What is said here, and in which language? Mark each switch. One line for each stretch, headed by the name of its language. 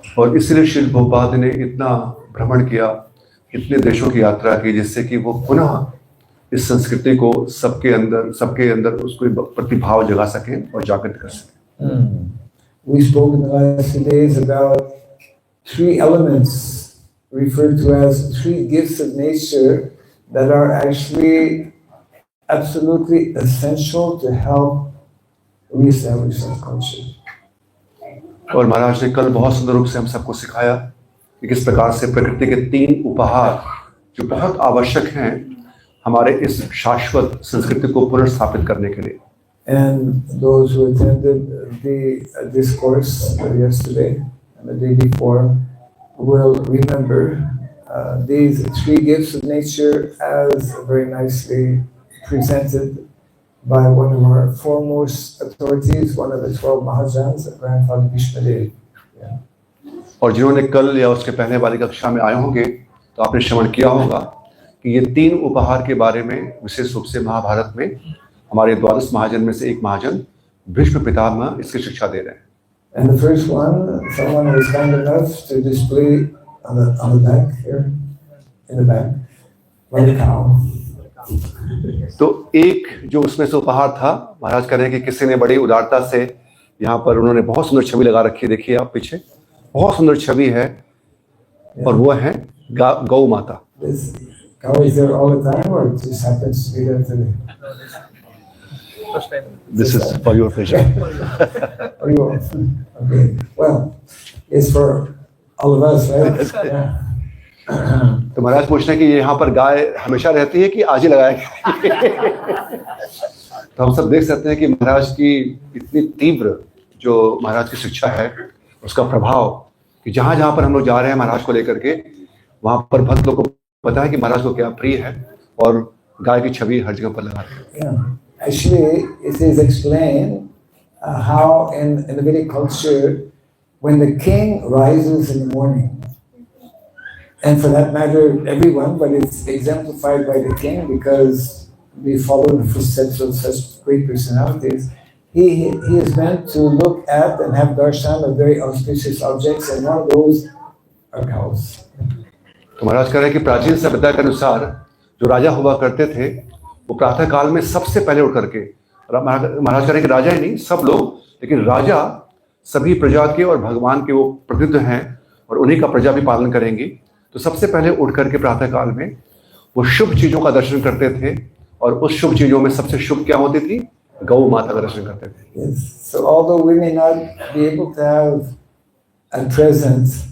Hindi: और इसलिए श्री प्रभुपाद ने इतना भ्रमण किया, इतने देशों की यात्रा की, जिससे कि वो पुनः इस संस्कृति को सबके अंदर उसको प्रतिभाव जगा सकें और जागृत कर सकें।
English: We spoke in the last few days about three elements referred to as three gifts of nature that are actually absolutely essential to help reestablish that culture.
Hindi: और महाराज ने कल बहुत सुंदर रूप से हम सबको सिखाया कि किस प्रकार से प्रकृति के तीन उपहार जो बहुत आवश्यक हैं हमारे इस शाश्वत संस्कृति को पुनर्स्थापित करने के लिए।
English: And those who attended the discourse yesterday and the day before will remember these three gifts of nature as very nicely presented by one of our foremost authorities, one of the 12 Mahajans, Grandfather Bhishmadev.
Hindi: और जिन्होंने कल या उसके पहले वाली कक्षा में आए होंगे तो आपने श्रवण किया होगा कि ये तीन उपहार के बारे में विशेष रूप से महाभारत में हमारे द्वादश महाजन में से एक महाजन भीष्म पितामह इसकी शिक्षा दे रहे हैं।
English: And the first one, someone was kind enough to display on the back here, in the back, like a cow.
Hindi: तो एक जो उसमें से उपहार था, महाराज कह रहे हैं कि किसी ने बड़ी उदारता से यहाँ पर उन्होंने बहुत सुंदर छवि लगा रखी है, देखिए आप पीछे बहुत सुंदर छवि है और वो है गौ माता।
English: This cow is there all the time, or it just happens to be there today? This is for your pleasure. Oh, you are? Okay. Well, it's for all of us, right? Yeah.
Hindi: तो महाराज पूछते हैं कि यहाँ पर गाय हमेशा रहती है कि आज ही लगाया तो हम सब देख सकते हैं कि महाराज की इतनी तीव्र जो महाराज की शिक्षा है, उसका प्रभाव कि जहाँ जहाँ पर हम लोग जा रहे हैं महाराज को लेकर के, वहाँ पर भक्त लोग को पता है कि महाराज को क्या प्रिय है और गाय की छवि हर जगह पर लगा रहे हैं।
English: Actually, it is explained how in the Vedic culture, when the king rises in the morning, and for that matter, everyone, but it's exemplified by the king because we follow the footsteps of such great personalities. He is meant to look at and have darshan of very auspicious objects, and one of those are cows.
Hindi: तो महाराज कह रहे हैं कि प्राचीन सभ्यता के अनुसार जो राजा हुआ करते थे, वो प्रातः काल में सबसे पहले उठ करके, महाराज कह रहे हैं कि राजा ही नहीं, सब लोग, लेकिन राजा सभी प्रजा के और भगवान के वो प्रतिनिधि हैं और उन्हीं का प्रजा भी पालन करेंगी, तो सबसे पहले उठ करके प्रातः काल में वो शुभ चीजों का दर्शन करते थे और उस शुभ चीजों में सबसे शुभ क्या होती थी? गौ माता का दर्शन करते थे।
English: Yes. So although we may not be able to have at present